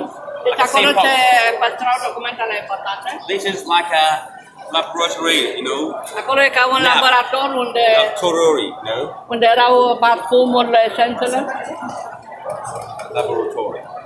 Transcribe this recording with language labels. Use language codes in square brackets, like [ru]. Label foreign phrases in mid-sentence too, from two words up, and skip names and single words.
[ro] Deci acolo se păstrau documentele importante. [en] This is like a laboratory, [ro] Acolo e ca un laborator laboratory, unde erau parfumurile, esențele. Laboratory.